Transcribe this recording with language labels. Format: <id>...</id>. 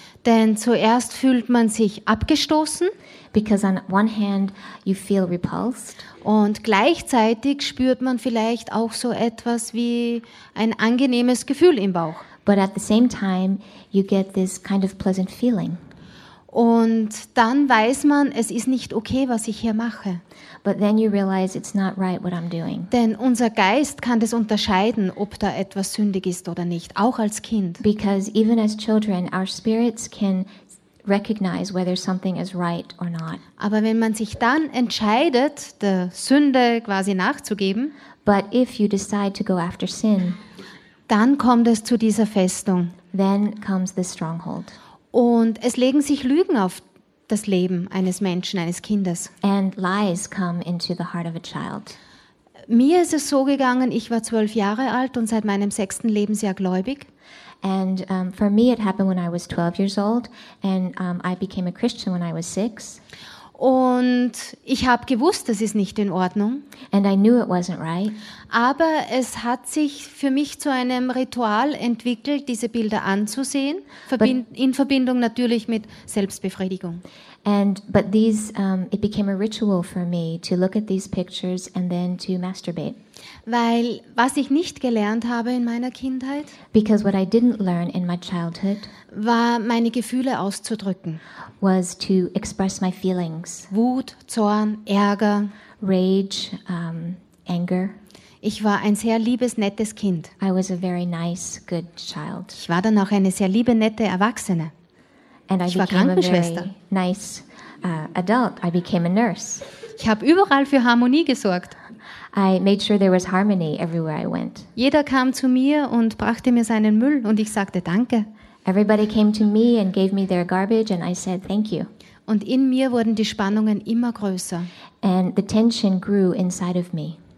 <de>Denn zuerst fühlt man sich abgestoßen,</de> <en>because on one hand you feel repulsed,</en> <de>und gleichzeitig spürt man vielleicht auch so etwas wie ein angenehmes Gefühl im Bauch.</de> <en>But at the same time you get this kind of pleasant feeling.</en> <de>Und dann weiß man, es ist nicht okay, was ich hier mache.</de> <en>But then you realize it's not right what I'm doing.</en> <de>Denn unser Geist kann das unterscheiden, ob da etwas sündig ist oder nicht, auch als Kind.</de> <en>Because even as children our spirits can recognize whether something is right or not.</en> <de>Aber wenn man sich dann entscheidet, der Sünde quasi nachzugeben,</de> <en>but if you decide to go after sin,</en> <de>dann kommt es zu dieser Festung.</de> <en>Then comes the stronghold.</en> <de>Und es legen sich Lügen auf das Leben eines Menschen, eines Kindes.</de> <en>And lies come into the heart of a child.</en> <de>Mir ist es so gegangen, ich war 12 Jahre alt und seit meinem 6. Lebensjahr gläubig.</de> <en>And for me it happened when I was 12 years old and I became a Christian when I was 6.</en> <de>Und ich habe gewusst, das ist nicht in Ordnung.</de> <en>And I knew it wasn't right.</en> <de>Aber es hat sich für mich zu einem Ritual entwickelt, diese Bilder anzusehen, in Verbindung natürlich mit Selbstbefriedigung.</de> <en>It became a ritual for me to look at these pictures and then to masturbate.</en> <de>Weil was ich nicht gelernt habe in meiner Kindheit,</de> <en>because what I didn't learn in my childhood,</en> <de>war meine Gefühle auszudrücken,</de> <en>was to express my feelings,</en> <de>Wut, Zorn, Ärger,</de> <en>rage, anger.</en> <de>Ich war ein sehr liebes, nettes Kind.</de> <en>I was a very nice, good child.</en> <de>Ich war dann auch eine sehr liebe, nette Erwachsene.</de> <en>And</en> <de>ich war Krankenschwester.</de> <en>A very nice, adult. I became a nurse.</en> <de>Ich habe überall für Harmonie gesorgt.</de> <en>I made sure there was harmony everywhere I went.</en> <de>Jeder kam zu mir und brachte mir seinen Müll und ich sagte Danke.</de> <en>Everybody came to me and gave me their garbage and I said thank you.</en> <de>Und in mir wurden die Spannungen immer größer.</de> <en>And the tension grew inside of me.</en>